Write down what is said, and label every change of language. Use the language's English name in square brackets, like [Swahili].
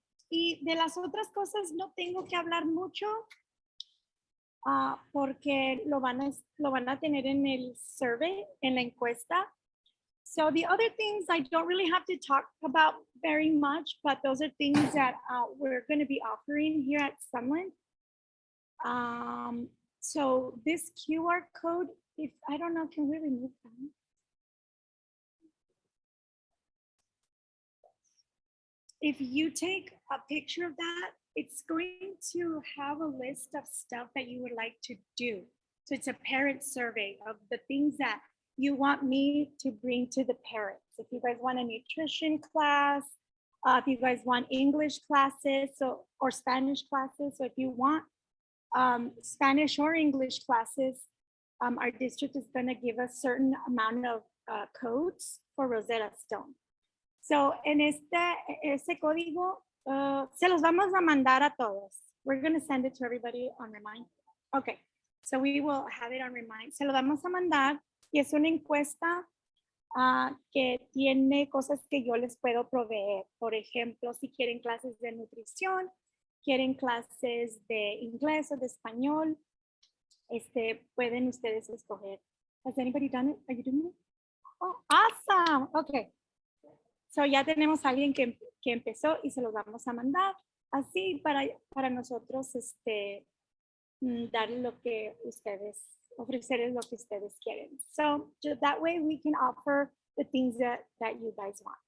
[Spanish] Y de las otras cosas no tengo que hablar mucho porque lo van a tener en el survey, en la encuesta. [English] So the other things I don't really have to talk about very much, but those are things that we're going to be offering here at Sunland. So this QR code, if I don't know, can we remove that? If you take a picture of that, it's going to have a list of stuff that you would like to do. So it's a parent survey of the things that you want me to bring to the parents. If you guys want a nutrition class, if you guys want English classes or Spanish classes, so if you want Spanish or English classes, our district is going to give a certain amount of codes for Rosetta Stone. [Spanish] So en ese código se los vamos a mandar a todos. [English] We're going to send it to everybody on Remind. Okay, so we will have it on Remind. [Spanish] Se lo vamos a mandar y es una encuesta que tiene cosas que yo les puedo proveer. Por ejemplo, si quieren clases de nutrición, quieren clases de inglés o de español, pueden ustedes escoger. [English] Has anybody done it? Are you doing it? Oh, awesome. Okay. [Spanish] So ya tenemos a alguien que empezó y se los vamos a mandar así para nosotros dar lo que ustedes, ofrecerles lo que ustedes quieren. [English] So that way we can offer the things that you guys want.